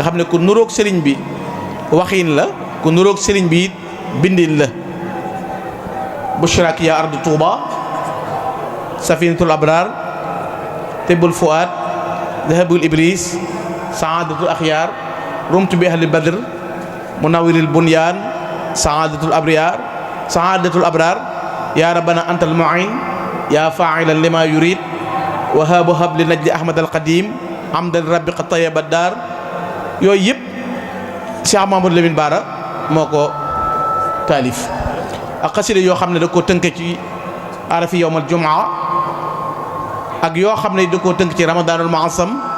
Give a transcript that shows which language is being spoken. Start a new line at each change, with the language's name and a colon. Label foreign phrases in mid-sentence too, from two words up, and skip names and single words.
Wolof: xam ne ku nuroog sëriñ bi waxiin la ku nuroog sëriñ bi it bindin la bushrak ya ardu Touba safinatul abrar tibbul fuad dahabul iblis saadatul axyaar rumtu bi ahli badr munawwiril bunyan saadatul abrar ya rabbana antal mu'in ya fa'ilan lima yurid wahaabu habli najli ahmad al qadim hamdan rabbi qad tayyaba dar yooyu yëpp Cheikh Mamadou Lamine Bara moo ko taalif ak xasida yoo xam ne da koo tënk ci arafi
Arabic: يوم الجمعة
Wolof: ak yoo xam ne da koo tënk ci
Arabic: رمضان المعظم